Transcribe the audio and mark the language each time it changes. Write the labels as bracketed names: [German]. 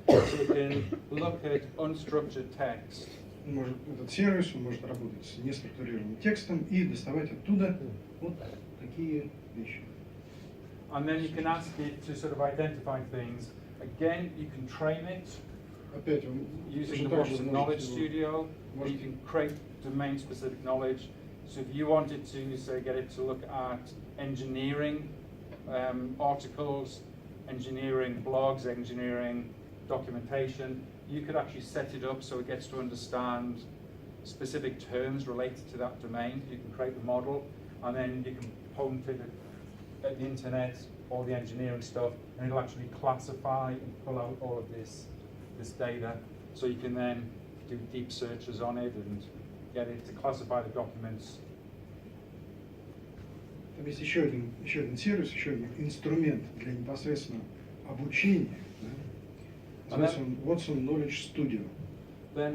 [English] So you can look at unstructured text. [Russian] Этот сервис может работать с неструктурированным текстом и доставать оттуда вот такие вещи. [English] And then you can ask it to sort of identify things. Again, you can train it [Russian] Опять вы [English] using the [Russian] также [English] Watson Knowledge [Russian] можете [English] Studio. You can create domain-specific knowledge. So if you wanted to, say, get it to look at engineering articles, engineering blogs, engineering documentation, you could actually set it up so it gets to understand specific terms related to that domain. You can create the model, and then you can point it at the internet, all the engineering stuff, and it'll actually classify and pull out all of this data. So you can then do deep searches on it and get it to classify the documents. [Russian] Там есть еще один сервис, еще один инструмент для непосредственно обучения. Да? Называется он Watson Knowledge Studio.